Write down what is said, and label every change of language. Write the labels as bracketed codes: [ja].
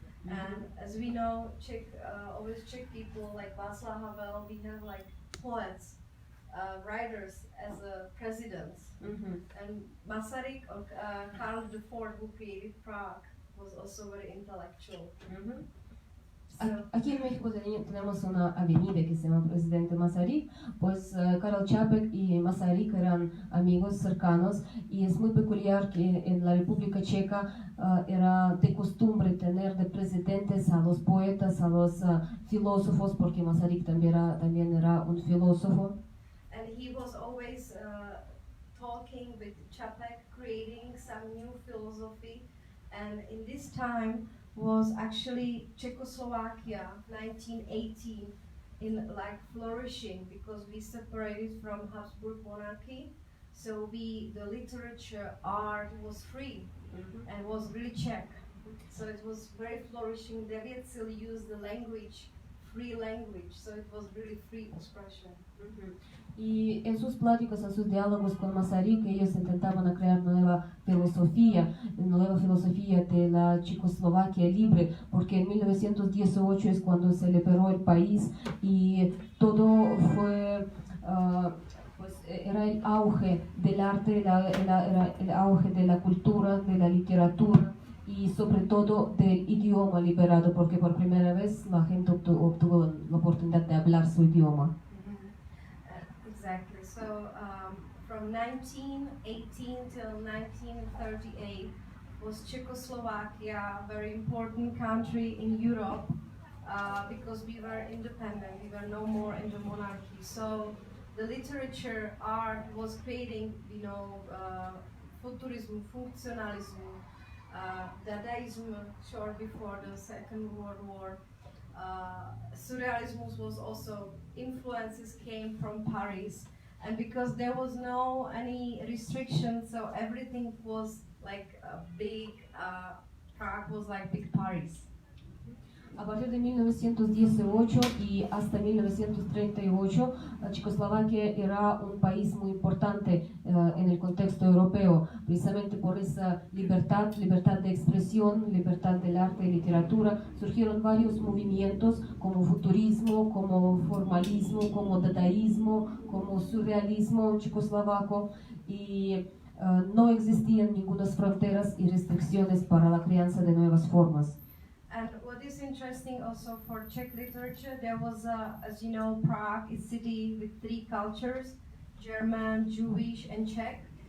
[en] And as we know, always Czech people like Václav Havel, we have like poets, writers as presidents. And Masaryk or Karl IV, who created Prague, was also very intellectual. [es] Aquí en México tenemos una avenida que se llama Presidente Masaryk, pues Karol Čapek y Masaryk eran amigos cercanos y es muy peculiar que en la República Checa era de costumbre tener de presidentes a los poetas, a los filósofos, porque Masaryk también era un filósofo. [en] And he was always talking with Čapek, creating some new philosophy, and in this time was actually Czechoslovakia 1918 in like flourishing because we separated from Habsburg monarchy, so the literature, art was free and was really Czech, so it was very flourishing. They still used the language, free language, so it was really free expression. [es] Y en sus pláticas, en sus diálogos con Masaryk, ellos intentaban crear nueva filosofía de la Checoslovaquia libre, porque en 1918 es cuando se liberó el país y todo fue, pues era el auge del arte, era el auge de la cultura, de la literatura y sobre todo del idioma liberado, porque por primera vez la gente obtuvo la oportunidad de hablar su idioma. [en] Exactly. So from 1918 till 1938 was Czechoslovakia, a very important country in Europe because we were independent, we were no more in the monarchy. So the literature, art was creating, futurism, functionalism, Dadaism short before the Second World War. Surrealism was also, influences came from Paris, and because there was no any restrictions, so everything was like a big, Prague was like big Paris. [es] A partir de 1918 y hasta 1938, Checoslovaquia era un país muy importante en el contexto europeo, precisamente por esa libertad de expresión, libertad del arte y literatura. Surgieron varios movimientos como futurismo, como formalismo, como dadaísmo, como surrealismo checoslovaco y no existían ninguna fronteras y restricciones para la crianza de nuevas formas. [en] And what is interesting also for Czech literature, there was, as you know, Prague is a city with three cultures, German, Jewish, and Czech.